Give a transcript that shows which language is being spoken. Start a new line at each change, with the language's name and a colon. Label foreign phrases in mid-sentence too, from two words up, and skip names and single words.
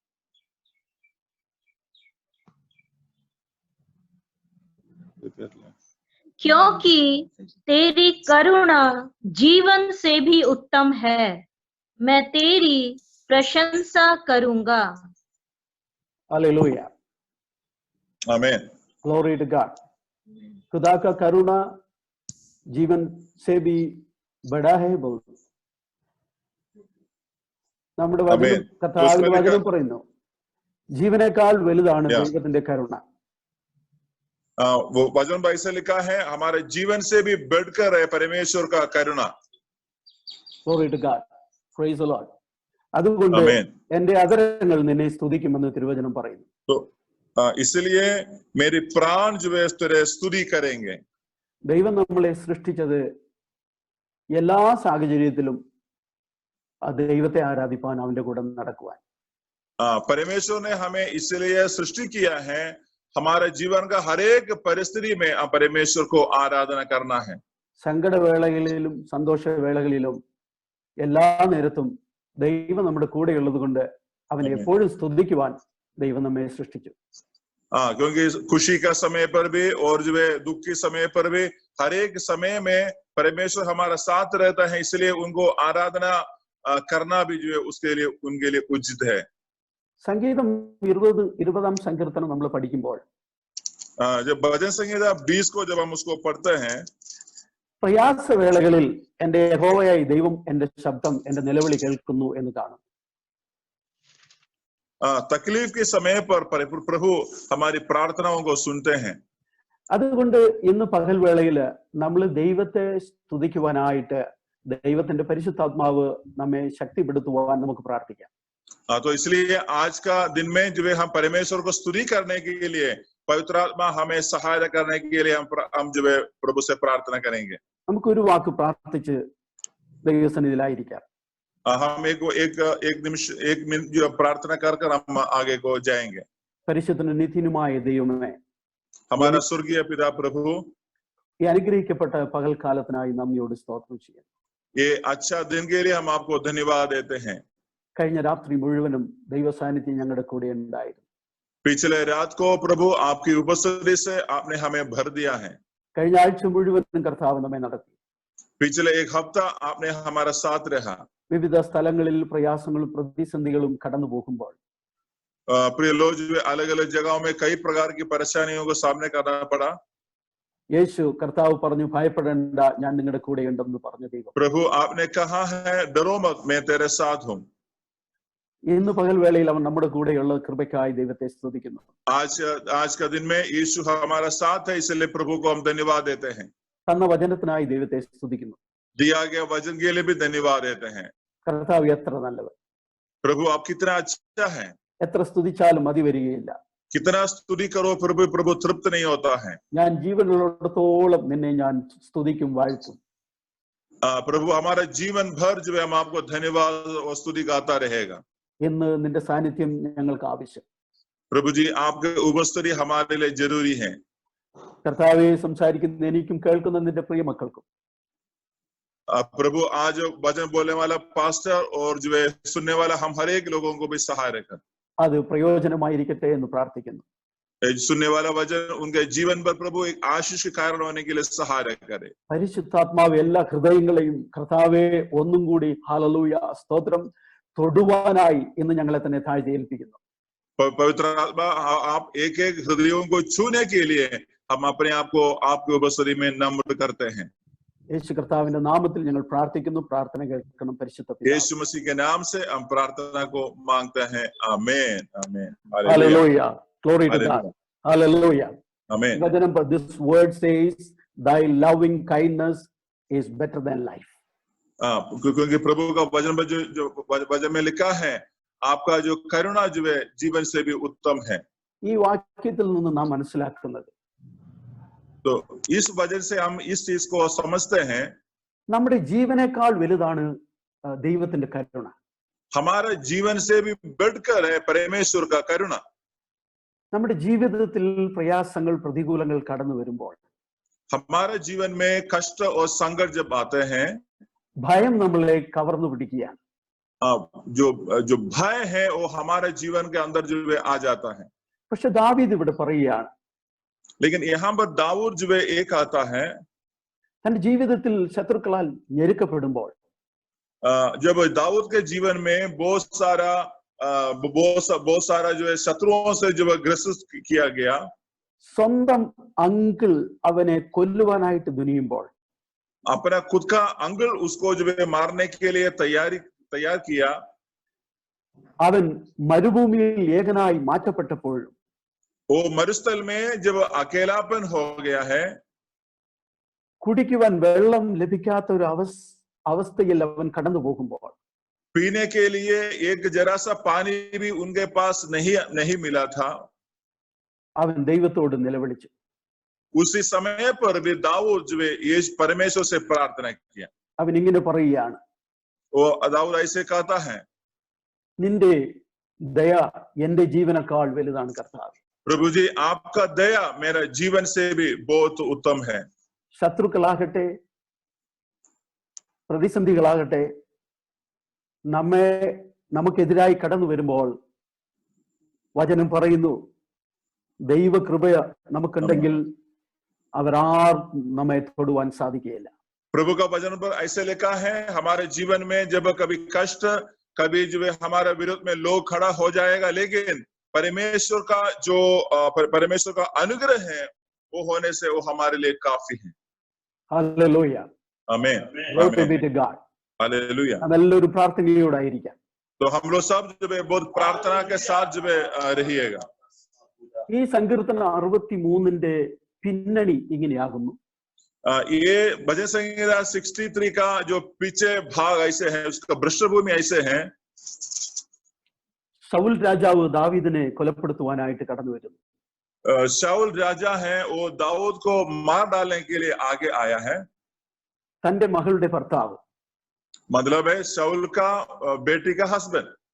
Hindi: क्योंकि तेरी करुणा जीवन से भी उत्तम है, मैं तेरी प्रशंसा करूंगा। हालेलुया, आमीन।
English: Glory to God.
Hindi: खुदा का करुणा जीवन से भी बड़ा है बहुत।
Malayalam: നമ്മുടെ വചനം, കർത്താവിന്റെ വചനം പറയുന്നു, ജീവനേക്കാൾ വലുതാണ് ദൈവത്തിന്റെ കരുണ.
Hindi: वो वचन में ऐसा लिखा है, हमारे जीवन से भी बढ़कर है परमेश्वर का करुणा।
English: Glory to God. Praise the Lord.
Malayalam: അതുകൊണ്ട് എന്റെ അധരങ്ങൾ നിന്നെ സ്തുതിക്കുമെന്ന് തിരുവചനം പറയുന്നു.
Hindi: तो इसलिए मेरे प्राण जो है तेरे स्तुति करेंगे.
Malayalam: ദൈവം നമ്മളെ സൃഷ്ടിച്ചത് എല്ലാ സാഹചര്യത്തിലും ദൈവത്തെ ആരാധിപ്പാൻ, അവന്റെ കൂടെ നടക്കുവാൻ.
Hindi: परमेश्वर ने हमें इसलिए सृष्टि किया है, हमारे जीवन का हर एक परिस्थिति में परमेश्वर को आराधना करना है.
Malayalam: സങ്കടവേളകളിലും സന്തോഷവേളകളിലും എല്ലാ നേരത്തും ദൈവം നമ്മുടെ കൂടെ ഉള്ളത് കൊണ്ട് അവനെ എപ്പോഴും സ്തുതിക്കുവാൻ ദൈവം നമ്മെ സൃഷ്ടിച്ചു.
Hindi: क्योंकि खुशी का समय पर भी और जो है दुख के समय पर भी हर एक समय में परमेश्वर हमारा साथ रहता है, इसलिए उनको आराधना करना भी जो है उसके लिए उनके लिए उचित है.
Malayalam: സംഗീതം 20 സങ്കീർത്തനം നമ്മൾ പഠിക്കുമ്പോൾ,
Hindi: जब भजन संहिता 20 को जब हम उसको पढ़ते हैं,
Malayalam: പ്രയാസവേളകളിൽ എന്റെ യഹോവയായി ദൈവം എന്റെ ശബ്ദം, എന്റെ നിലവിളി കേൾക്കുന്നു എന്ന് കാണും.
Hindi: तकलीफ के समय पर प्रभु हमारी प्रार्थनाओं को सुनते हैं.
Malayalam: അതുകൊണ്ട് ഇന്ന് പകൽവേളയില് നമ്മൾ ദൈവത്തെ സ്തുതിക്കുവാനായിട്ട് ദൈവത്തിന്റെ പരിശുദ്ധാത്മാവ് നമ്മെ ശക്തിപ്പെടുത്തുവാൻ നമുക്ക് പ്രാർത്ഥിക്കാം.
Hindi: तो इसलिए आज का दिन में जो है हम परमेश्वर को स्तुति करने के लिए पवित्र आत्मा हमें सहायता करने के लिए हम जो है प्रभु से प्रार्थना करेंगे.
Malayalam: നമുക്കൊരു വാക്ക് പ്രാർത്ഥിച്ച് ദൈവസന്നിധിയിലായിരിക്കാം.
Hindi: हम एक निमिष एक मिनट जो प्रार्थना कर हम आगे को जाएंगे.
Malayalam: പരിശുദ്ധനും നിത്യനുമായ ദൈവമേ,
Hindi: हमारा स्वर्गीय पिता प्रभु,
Malayalam: ഈ അനുഗ്രഹിക്കപ്പെട്ട പകൽക്കാലത്തിനായി നന്ദിയോട് സ്തോത്രം ചെയ്യാം.
Hindi: ये अच्छा दिन के लिए हम आपको धन्यवाद देते हैं.
Malayalam: കഴിഞ്ഞ രാത്രി മുഴുവനും ദൈവ സാന്നിധ്യം ഞങ്ങളുടെ കൂടെ ഉണ്ടായിരുന്നു.
Hindi: पिछले रात को प्रभु आपकी उपस्थिति से आपने हमें भर दिया है.
Malayalam: കഴിഞ്ഞ ആഴ്ച മുഴുവനും കർത്താവ് നമ്മെ നടത്തി.
Hindi: पिछले एक हफ्ता आपने हमारा साथ रहा.
Malayalam: വിവിധ സ്ഥലങ്ങളിൽ പ്രയാസങ്ങളും പ്രതിസന്ധികളും കടന്നു പോകുമ്പോൾ,
Hindi: प्रिय लोग, अलग अलग जगहों में कई प्रकार की परेशानियों को सामने करना पड़ा.
Malayalam: യേശു കർത്താവ് പറഞ്ഞു, ഭയപ്പെടേണ്ട, ഞാൻ നിങ്ങളുടെ കൂടെ ഉണ്ടെന്ന് പറഞ്ഞ ദൈവം.
Hindi: प्रभु आपने कहा है, डरो मत, मैं तेरे साथ हूँ.
Malayalam: ഇന്ന് പകൽവേളയിൽ അവൻ നമ്മുടെ കൂടെയുള്ള കൃപയ്ക്കായി ദൈവത്തെ സ്തുതിക്കുന്നു.
Hindi: आज का दिन में यीशु हमारा साथ है, इसलिए प्रभु को हम धन्यवाद देते हैं.
Malayalam: തന്ന വചനത്തിനായി ദൈവത്തെ സ്തുതിക്കുന്നു.
Hindi: दिया गया वचन के लिए भी धन्यवाद देते हैं.
Malayalam: കർത്താവ് എത്ര നല്ലവൻ!
Hindi: प्रभु आप कितना अच्छा है.
Malayalam: എത്ര സ്തുതിച്ചാലും മതി വരികയില്ല.
Hindi: कितना स्तुति करो प्रभु तृप्त नहीं होता है.
Malayalam: ഞാൻ ജീവനുള്ളിടത്തോളം നിന്നെ ഞാൻ സ്തുതിക്കും, വാഴ്ത്തും.
Hindi: प्रभु हमारा जीवन भर जो है हम आपको धन्यवाद और स्तुति गाता रहेगा.
Malayalam: ഇന്ന് നിന്റെ സാന്നിധ്യം ഞങ്ങൾക്ക് ആവശ്യം.
Hindi: प्रभु जी, आपके उपस्थिति हमारे लिए जरूरी है.
Malayalam: കർത്താവെ, സംസാരിക്കുന്ന എനിക്കും കേൾക്കുന്ന നിന്റെ പ്രിയ മക്കൾക്കും
Hindi: प्रभु आज वचन बोलने वाला पास्टर और जो है सुनने वाला हम हर एक लोगों को भी सहाय रखा.
Malayalam: അത് പ്രയോജനമായിരിക്കട്ടെ എന്ന് പ്രാർത്ഥിക്കുന്നു.
Hindi: सुनने वाला वचन उनके जीवन पर प्रभु एक आशीष के कारण होने के लिए सहाय करे.
Malayalam: പരിശുദ്ധാത്മാവ് എല്ലാ ഹൃദയങ്ങളെയും കർത്താവെ ഒന്നും കൂടി ഹല്ലേലൂയ സ്തോത്രം തൊടുവാനായി ഇന്ന് ഞങ്ങളെ തന്നെ താഴ്ത്തി ഏൽപ്പിക്കുന്നു.
Hindi: पवित्र आत्मा, आप एक एक हृदयों को छूने के लिए हम अपने आप को आपके उपस्थिति में नम्र करते हैं.
Malayalam: യേശു കർത്താവിന്റെ നാമത്തിൽ ഞങ്ങൾ പ്രാർത്ഥിക്കുന്നു. പ്രാർത്ഥന കേൾക്കണം പരിശുദ്ധ പിതാവേ.
Hindi: यीशु मसीह के नाम से हम प्रार्थना को मांगते हैं. आमीन, आमीन, हालेलुया,
English: glory to God, hallelujah.
Hindi: आमीन. वचन पर
English: this word says, thy loving kindness is better than life.
Hindi: क्योंकि प्रभु का वचन में जो वचन में लिखा है, आपका जो करुणा जो है जीवन से भी उत्तम है.
Malayalam: ഈ വാക്യത്തിൽ നിന്ന് നാം മനസ്സിലാക്കുന്നത്,
Hindi: तो इस वजह से हम इस चीज को समझते हैं,
Malayalam: നമ്മുടെ ജീവനേക്കാൾ വലുതാണ് ദൈവത്തിന്റെ കരുണ.
Hindi: हमारे जीवन से भी बढ़कर है परमेश्वर का करुणा.
Malayalam: നമ്മുടെ ജീവിതത്തിൽ പ്രയാസങ്ങൾ പ്രതികൂലങ്ങൾ കടന്നു വരുമ്പോൾ,
Hindi: हमारे जीवन में कष्ट और संकट जब आते हैं,
Malayalam: ഭയം നമ്മളെ കവർന്നു പിടിക്കുകയാണ്.
Hindi: जो भय है वो हमारे जीवन के अंदर जो है आ जाता है.
Malayalam: പക്ഷെ ദാവീദ് ഇവിടെ പറയുകയാണ്,
Hindi: लेकिन यहाँ पर दाऊद जो है एक आता है,
Malayalam: തന്റെ ജീവിതത്തിൽ ശത്രുക്കളാൽ ഞെരുക്കപ്പെടുമ്പോൾ
Hindi: जब दाऊद के जीवन में बहुत सारा जो है शत्रुओं से जो है ग्रसित किया गया,
Malayalam: സ്വന്തം അങ്കിൾ അവനെ കൊല്ലുവാനായിട്ട് തുനിയുമ്പോൾ
Hindi: अपना खुद का अंकल उसको जो है मारने के लिए तैयार किया,
Malayalam: അവൻ മരുഭൂമിയിൽ ഏകനായി മാറ്റപ്പെട്ടപ്പോഴും
Hindi: वो मरुस्थल में जब अकेलापन हो गया है,
Malayalam: കുടിക്കുവാൻ വെള്ളം ലഭിക്കാത്ത ഒരു അവസ്ഥയിൽ അവൻ കടന്നു പോകുമ്പോൾ
Hindi: पीने के लिए एक जरा सा पानी भी उनके पास नहीं मिला था,
Malayalam: അവൻ ദൈവത്തോട് നിലവിളിച്ചു.
Hindi: उसी समय पर भी दाऊद जो है ये परमेश्वर से प्रार्थना किया.
Malayalam: അവൻ ഇങ്ങനെ പറയുകയാണ്,
Hindi: वो दाऊद ऐसे कहता है,
Malayalam: നിന്റെ ദയ എന്റെ ജീവനേക്കാൾ വലുതാണ് കർത്താവേ.
Hindi: प्रभु जी आपका दया मेरा जीवन से भी बहुत उत्तम है.
Malayalam: ശത്രുക്കളാകട്ടെ പ്രതിസന്ധികളാകട്ടെ നമുക്കെതിരായി കടന്നു വരുമ്പോൾ വചനം പറയുന്നു, ദൈവകൃപ നമുക്കുണ്ടെങ്കിൽ അവരാർ നമ്മെ തൊടുവാൻ സാധിക്കുകയില്ല.
Hindi: प्रभु का वचन पर ऐसे लिखा है, हमारे जीवन में जब कभी कष्ट, कभी जो है हमारे विरोध में लोग खड़ा हो जाएगा, लेकिन परमेश्वर का अनुग्रह है वो होने से वो हमारे लिए काफी है.
Malayalam: ഹല്ലേലൂയ.
Hindi: आमीन.
English: Glory be to God.
Hindi: हालेलुया.
Malayalam: നല്ലൊരു പ്രാർത്ഥനയോടായിരിക്കാം.
Hindi: तो हम लोग सब जो है बहुत प्रार्थना के साथ जो है रहिएगा.
Malayalam: ഈ സങ്കീർത്തനം 63 പിന്നണി ഇങ്ങനെയാകുന്നു.
Hindi: ये भजन संहिता 63 का जो पीछे भाग ऐसे है, उसका पृष्ठभूमि ऐसे है.
Malayalam: ശൗൽ രാജാവ് ദാവീദിനെ കൊലപ്പെടുത്തുവാനായിട്ട് കടന്നു വരുന്നു.
Hindi: शाऊल राजा है, वो दाऊद को मार डालने के लिए आगे आया है.
Malayalam: തന്റെ മകളുടെ ഭർത്താവ്,
Hindi: मतलब है शाऊल का बेटी का हस्बैंड.